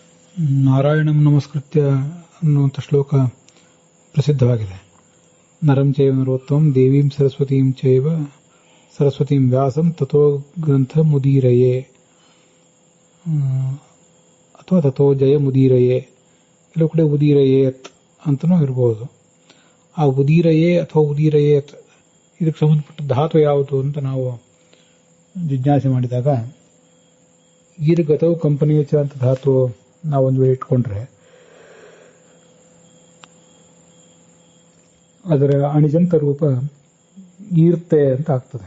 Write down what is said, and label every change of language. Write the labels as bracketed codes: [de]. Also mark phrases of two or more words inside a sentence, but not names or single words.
[sa] ನಾರಾಯಣಂ ನಮಸ್ಕೃತ್ಯ [kn] ಅನ್ನುವಂಥ ಶ್ಲೋಕ ಪ್ರಸಿದ್ಧವಾಗಿದೆ. [sa] ನರಂ ಚೈವ ನರೋತ್ತಮಂ ದೇವೀಂ ಸರಸ್ವತೀಂ ಚೈವ ಸರಸ್ವತೀಂ ವ್ಯಾಸಂ ತಥೋ ಗ್ರಂಥ ಮುದೀರಯೇ ಅಥವಾ ತಥೋ ಜಯ ಮುದೀರಯೇ, [kn] ಕೆಲವು ಕಡೆ [sa] ಉದೀರಯೇತ್ [kn] ಅಂತನೂ ಇರಬಹುದು. ಆ ಉದೀರಯೇ ಅಥವಾ ಉದೀರಯೇತ್ ಇದಕ್ಕೆ ಸಂಬಂಧಪಟ್ಟ ಧಾತು ಯಾವುದು ಅಂತ ನಾವು ಜಿಜ್ಞಾಸೆ ಮಾಡಿದಾಗ ಈರ್ಗತವು ಕಂಪನಿಯ ಅಂತ ಧಾತು ನಾವೊಂದು ವೇಳೆ ಇಟ್ಕೊಂಡ್ರೆ ಅದರ ಅಣಿಜಂತ ರೂಪ ಈರ್ತೆ ಅಂತ ಆಗ್ತದೆ.